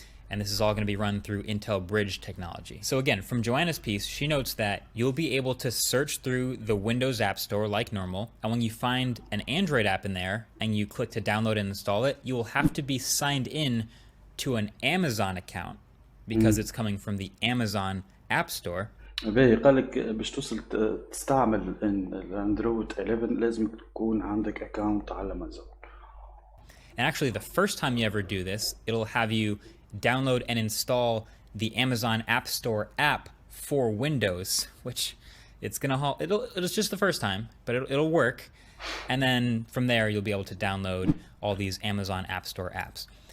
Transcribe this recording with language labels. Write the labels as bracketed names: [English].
[English] And this is all going to be run through Intel Bridge technology. So again, from Joanna's piece, she notes that you'll be able to search through the Windows App Store like normal, and when you find an Android app in there and you click to download and install it, you will have to be signed in to an Amazon account because it's coming from the Amazon App Store. [Arabic] باهي قالك باش توصل تستعمل الاندرويد 11 لازم تكون عندك اكاونت على امازون. [English] And actually the first time you ever do this, it'll have you download and install the Amazon App Store app for Windows, which it's just the first time, but it'll work. And then from there you'll be able to download all these Amazon App Store apps.